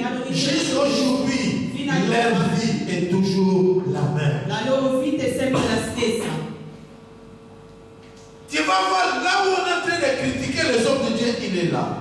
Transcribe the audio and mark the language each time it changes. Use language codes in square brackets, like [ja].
[fr] Jusqu'aujourd'hui, leur vie est toujours la même. [it] la loro vita è sempre la stessa. [fr] Tu vas voir, là où on est en train de critiquer les hommes de Dieu, il est là.